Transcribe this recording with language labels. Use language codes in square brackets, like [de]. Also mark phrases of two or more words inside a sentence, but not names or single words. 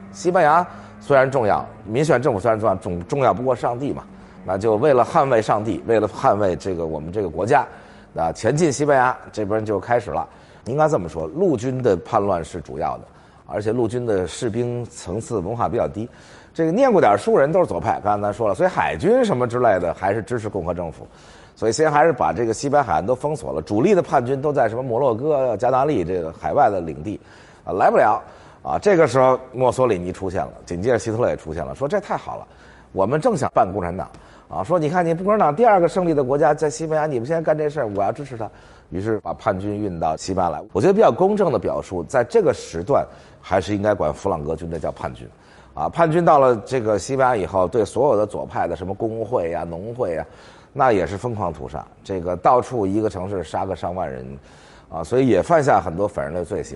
[zh] 西班牙雖然重要，民選政府雖然重要不過上帝嘛，那就為了捍衛上帝，為了捍衛這個我們這個國家前進西班牙這邊就開始了。應該這麼說，陸軍的叛亂是主要的，而且陸軍的士兵層次文化比較低，這個念過點書人都是左派，剛才咱說了，所以海軍什麼之類的還是支持共和政府，所以先還是把這個西北海岸都封鎖了，主力的叛軍都在什麼摩洛哥、加那利這個海外的領地來不了這個時候墨索里尼出現了，緊接着希特勒也出現了，說這太好了，我們正想辦共產黨說你看你共產黨第二個勝利的國家在西班牙，你們現在幹這事兒，我要支持他。於是把叛軍運到西班牙來。我覺得比較公正的表述，在這個時段還是應該管弗朗哥軍隊叫叛軍叛軍到了這個西班牙以後，對所有的左派的什麼工會農會那也是瘋狂屠殺，這個到處一個城市殺個上萬人所以也犯下很多反人類罪行。